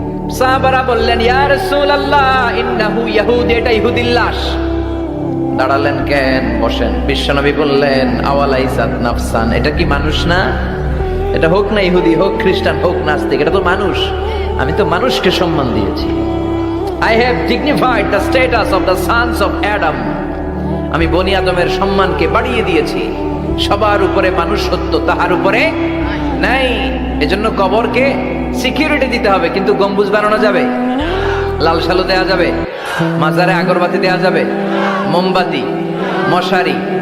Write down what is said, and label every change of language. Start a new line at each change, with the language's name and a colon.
Bangla: সাহাবারা বললেন,
Arabic: ইয়া রাসূলুল্লাহ ইন্নাহু ইয়াহুদি,
Bangla: এটা ইহুদির লাশ। দাঁড়ালেন কেন? বসেন। বিশ্বনবী বললেন,
Arabic: আওয়ালাইসাত নাফসান,
Bangla: এটা কি মানুষ না? এটা হোক না ইহুদি, হোক খ্রিস্টান, হোক নাস্তিক, এটা তো মানুষ। আমি তো মানুষকে সম্মান দিয়েছি।
English: I have dignified the status of the sons of Adam.
Bangla: আমি বনি আদমের সম্মানকে বাড়িয়ে দিয়েছি। সবার উপরে মানুষ সত্য, তাহার উপরে নাই। এজন্য কবরকে সিকিউরিটি দিতে হবে, কিন্তু গম্বুজ বানানো যাবে, লাল সালো দেয়া যাবে, মাজারে আগরবাতি দেয়া যাবে, মোমবাতি, মশারি।